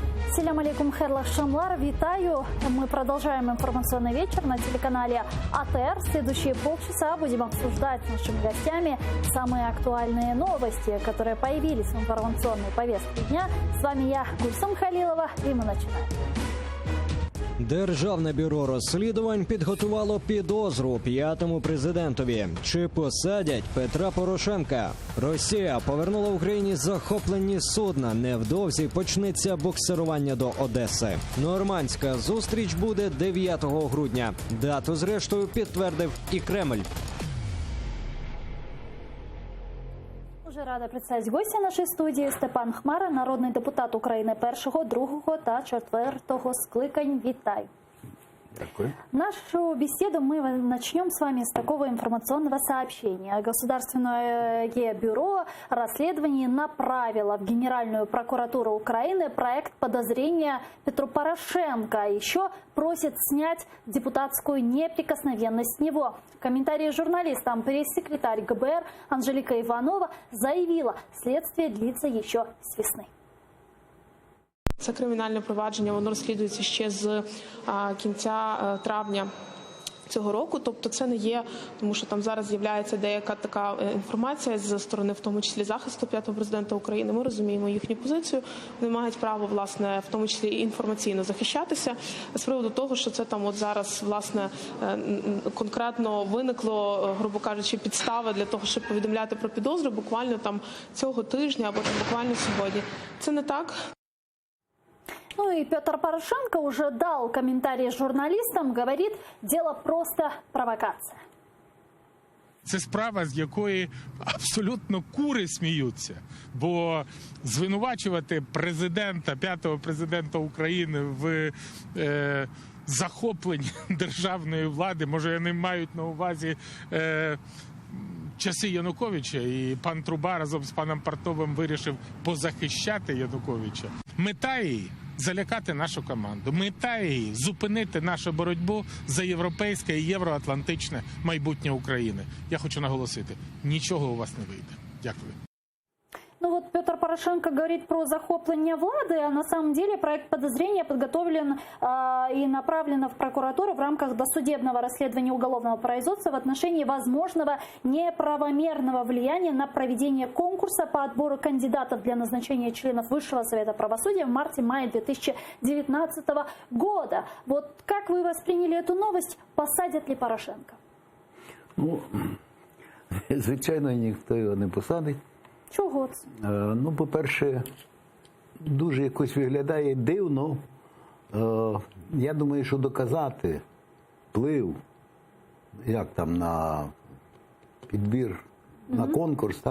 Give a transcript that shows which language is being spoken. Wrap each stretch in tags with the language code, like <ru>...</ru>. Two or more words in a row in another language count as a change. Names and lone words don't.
<crh>Селям алейкум, херлах шамлар, витаю.</crh> <ru>Мы продолжаем информационный вечер на телеканале АТР. Следующие полчаса будем обсуждать с нашими гостями самые актуальные новости, которые появились в информационной повестке дня. С вами я, Гульсум Халилова, и мы начинаем.</ru> <uk>Державне бюро розслідувань підготувало підозру п'ятому президентові. Чи посадять Петра Порошенка? Росія повернула Україні захоплені судна. Невдовзі почнеться буксирування до Одеси. Нормандська зустріч буде 9 грудня. Дату, зрештою, підтвердив і Кремль. Дуже рада представити гостя нашої студії. Степан Хмара, народний депутат України першого, другого та четвертого скликань. Вітай. Дякую.</uk> <ru>Нашу беседу мы начнем с вами с такого информационного сообщения. Государственное бюро расследований направило в Генеральную прокуратуру Украины проект подозрения Петру Порошенко. Еще просит снять депутатскую неприкосновенность с него. В комментарии журналистам пресс-секретарь ГБР Анжелика Иванова заявила, следствие длится еще с весны.</ru> <uk>Це кримінальне провадження, воно розслідується ще з кінця травня цього року. Тобто це не є, тому що там зараз з'являється деяка така інформація зі сторони, в тому числі захисту п'ятого президента України. Ми розуміємо їхню позицію. Вони мають право, власне, в тому числі і інформаційно захищатися. З приводу того, що це там от зараз, власне, конкретно виникло, грубо кажучи, підстави для того, щоб повідомляти про підозру буквально там цього тижня або там буквально сьогодні. Це не так.</uk> <ru>Ну и Петр Порошенко уже дал комментарий журналистам, говорит, дело просто провокация.</ru> <uk>Це справа, з якої абсолютно кури сміються. Бо звинувачувати президента, п'ятого президента України в захопленні державної влади, може, вони мають на увазі часи Януковича, і пан Труба разом з паном Партовим вирішив позахищати Януковича. Мета її – залякати нашу команду. Мета її – зупинити нашу боротьбу за європейське і євроатлантичне майбутнє України. Я хочу наголосити, нічого у вас не вийде. Дякую.</uk> <ru>Ну вот Петр Порошенко говорит про</ru> <uk>захопление влады,</uk> <ru>а на самом деле проект подозрения подготовлен и направлен в прокуратуру в рамках досудебного расследования уголовного производства в отношении возможного неправомерного влияния на проведение конкурса по отбору кандидатов для назначения членов Высшего Совета Правосудия в марте-мае 2019 года. Вот как вы восприняли эту новость? Посадят ли Порошенко?</ru> <uk>Ну, звичайно, ніхто його не посадить. Чого це? Ну, по-перше, дуже якось виглядає дивно. Я думаю, що доказати вплив, як там, на підбір, на конкурс, так?</uk>